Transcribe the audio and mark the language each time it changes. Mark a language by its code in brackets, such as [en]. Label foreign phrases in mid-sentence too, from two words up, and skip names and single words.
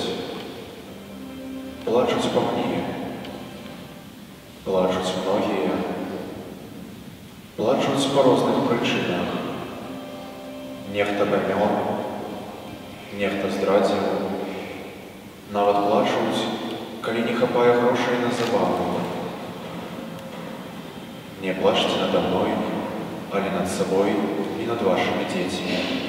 [be] Плачуць па мне. Плачуць многія. Плачуць па розных прычынах. Нехта памёр, нехта здрадзіў. Нават плачуць, калі не хапае грошай на забаву. [ru] Не плачьте надо мной, [be] але над сабой і над вашымі дзецьмі.